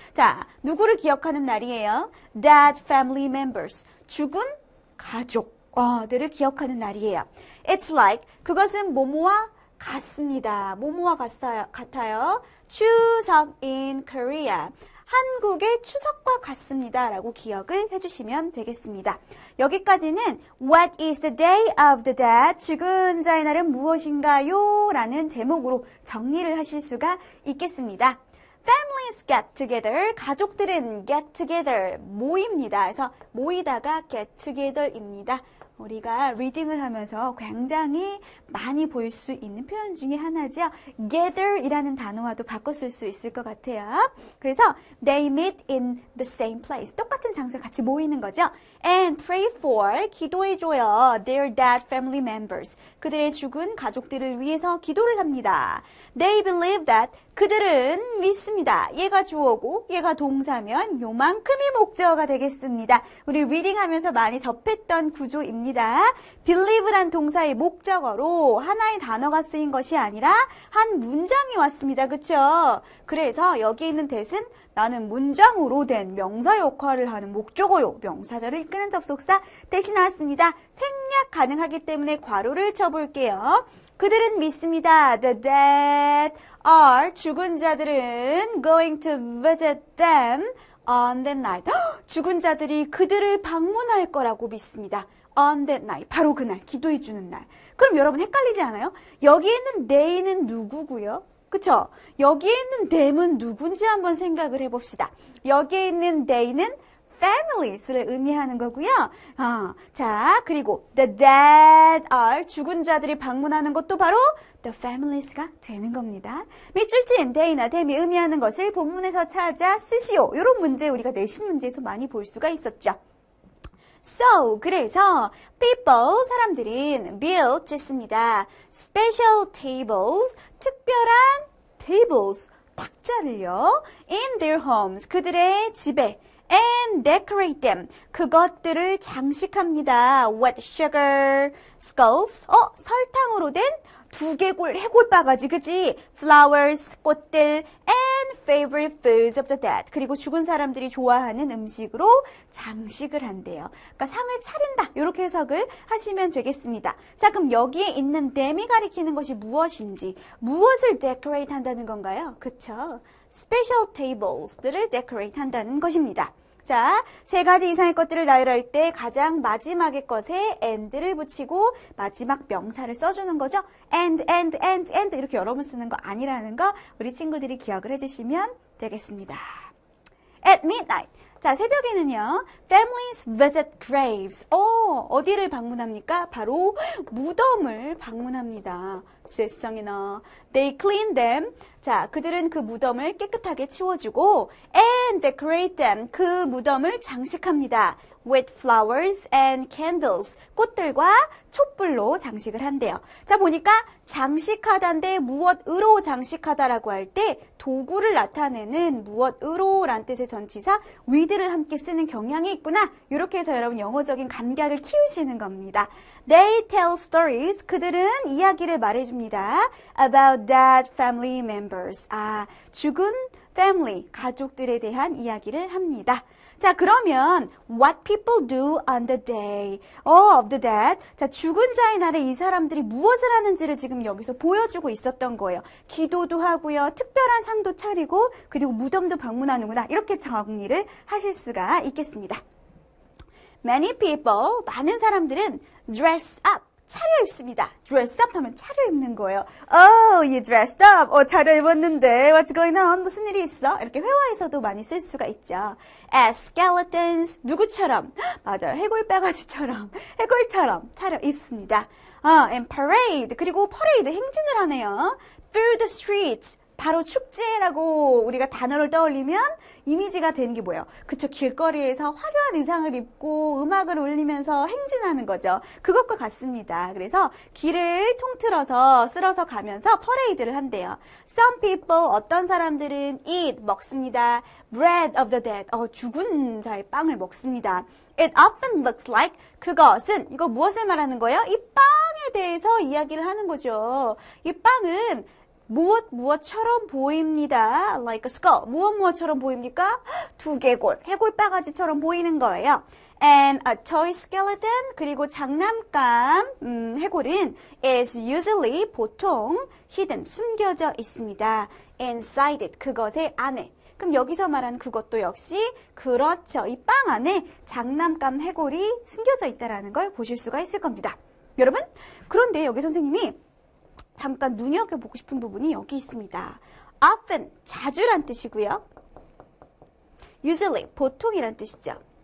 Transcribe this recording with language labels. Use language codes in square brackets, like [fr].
[ko] 자, 누구를 기억하는 날이에요? [en] Dead family members, [ko] 죽은 가족들을 기억하는 날이에요. [en] It's like, [ko] 그것은 뭐뭐와 같습니다. 뭐뭐와 같아요. 추석 [en] in Korea, [ko] 한국의 추석과 같습니다 라고 기억을 해주시면 되겠습니다. 여기까지는 [en] What is the day of the dead? [ko] 죽은 자의 날은 무엇인가요? 라는 제목으로 정리를 하실 수가 있겠습니다. Families get together. 가족들은 [en] get together. [ko] 모입니다. 그래서 모이다가 get together입니다. 우리가 리딩을 하면서 굉장히 많이 볼 수 있는 표현 중에 하나죠. gather이라는 단어와도 바꿔 쓸 수 있을 것 같아요. 그래서 [en] they meet in the same place. [ko] 똑같은 장소에 같이 모이는 거죠. [en] And pray for, [ko] 기도해줘요. [en] Their dead family members. [ko] 그들의 죽은 가족들을 위해서 기도를 합니다. [en] They believe that, [ko] 그들은 믿습니다. 얘가 주어고 얘가 동사면 요만큼의 목적어가 되겠습니다. 우리 리딩하면서 많이 접했던 구조입니다. believe란 동사의 목적어로 하나의 단어가 쓰인 것이 아니라 한 문장이 왔습니다. 그쵸? 그래서 여기 있는 that은 나는 문장으로 된 명사 역할을 하는 목적어요. 명사절을 이끄는 접속사 that이 나왔습니다. 생략 가능하기 때문에 괄호를 쳐볼게요. 그들은 믿습니다. [en] The dead are, [ko] 죽은 자들은 [en] going to visit them on that night. [ko] 죽은 자들이 그들을 방문할 거라고 믿습니다. [en] On that night. [ko] 바로 그날, 기도해 주는 날. 그럼 여러분 헷갈리지 않아요? 여기 있는 they는 누구고요? 그쵸? 여기에 있는 them은 누군지 한번 생각을 해봅시다. 여기에 있는 they는 families를 의미하는 거고요. 자, 그리고 [en] the dead are [ko] 죽은 자들이 방문하는 것도 바로 the families가 되는 겁니다. 밑줄 친 they나 them이 의미하는 것을 본문에서 찾아 쓰시오. 이런 문제 우리가 내신 문제에서 많이 볼 수가 있었죠. So, 그래서 people, 사람들은 build, 짓습니다. [en] special tables, [ko] 특별한 [en] tables, [ko] 탁자를요. [en] in their homes, [ko] 그들의 집에 [en] and decorate them, [ko] 그것들을 장식합니다. [en] with sugar skulls, [ko] 설탕으로 된 두개골, 해골바가지, 그지? [en] flowers, [ko] 꽃들, [en] and favorite foods of the dead. [ko] 그리고 죽은 사람들이 좋아하는 음식으로 장식을 한대요. 그러니까 상을 차린다. 이렇게 해석을 하시면 되겠습니다. 자, 그럼 여기에 있는 them이 가리키는 것이 무엇인지, 무엇을 decorate 한다는 건가요? 그쵸? special tables들을 decorate 한다는 것입니다. 자, 세 가지 이상의 것들을 나열할 때 가장 마지막의 것에 and를 붙이고 마지막 명사를 써주는 거죠. and 이렇게 여러 번 쓰는 거 아니라는 거 우리 친구들이 기억을 해주시면 되겠습니다. [en] At midnight. [ko] 자, 새벽에는요. [en] Families visit graves. [ko] 어디를 방문합니까? 바로 무덤을 방문합니다. 세상에나. [en] They clean them. [ko] 자, 그들은 그 무덤을 깨끗하게 치워주고 [en] and decorate them. [ko] 그 무덤을 장식합니다. [en] with flowers and candles. [ko] 꽃들과 촛불로 장식을 한대요. 자, 보니까 장식하다인데 무엇으로 장식하다라고 할 때 도구를 나타내는 무엇으로란 뜻의 전치사 with를 함께 쓰는 경향이 있구나. 이렇게 해서 여러분 영어적인 감각을 키우시는 겁니다. [en] They tell stories. [ko] 그들은 이야기를 말해줍니다. [en] About dead family members. [ko] 죽은 family, 가족들에 대한 이야기를 합니다. 자, 그러면 [en] what people do on the day of the dead. [ko] 자, 죽은 자의 날에 이 사람들이 무엇을 하는지를 지금 여기서 보여주고 있었던 거예요. 기도도 하고요. 특별한 상도 차리고 그리고 무덤도 방문하는구나. 이렇게 정리를 하실 수가 있겠습니다. [en] Many people, [ko] 많은 사람들은 [en] dress up. [ko] 차려입습니다. dress up 하면 차려입는 거예요. [en] Oh, you dressed up. [ko] 차려입었는데 [en] what's going on? [ko] 무슨 일이 있어? 이렇게 회화에서도 많이 쓸 수가 있죠. [en] As skeletons. [ko] 누구처럼? 맞아요. 해골바가지처럼. 해골처럼 차려입습니다. [en] And parade. [ko] 그리고 parade, 행진을 하네요. [en] Through the streets. [ko] 바로 축제라고 우리가 단어를 떠올리면 이미지가 되는 게 뭐예요? 그쵸, 길거리에서 화려한 의상을 입고 음악을 울리면서 행진하는 거죠. 그것과 같습니다. 그래서 길을 통틀어서 쓸어서 가면서 퍼레이드를 한대요. [en] Some people, [ko] 어떤 사람들은 [en] eat, [ko] 먹습니다. [en] Bread of the dead, [ko] 죽은 자의 빵을 먹습니다. [en] It often looks like, [ko] 그것은, 이거 무엇을 말하는 거예요? 이 빵에 대해서 이야기를 하는 거죠. 이 빵은 무엇처럼 보입니다. [en] Like a skull. [ko] 무엇처럼 보입니까? 두개골, 해골바가지처럼 보이는 거예요. [en] And a toy skeleton, [ko] 그리고 장난감 해골은 [en] is usually, [ko] 보통 [en] hidden, [ko] 숨겨져 있습니다. [en] Inside it, [ko] 그것의 안에. 그럼 여기서 말하는 그것도 역시 그렇죠. 이 빵 안에 장난감 해골이 숨겨져 있다는 걸 보실 수가 있을 겁니다. 여러분, 그런데 여기 선생님이 잠깐 눈여겨보고 싶은 부분이 여기 있습니다. often, 자주란 뜻이고요. usually, 보통이란 뜻이죠.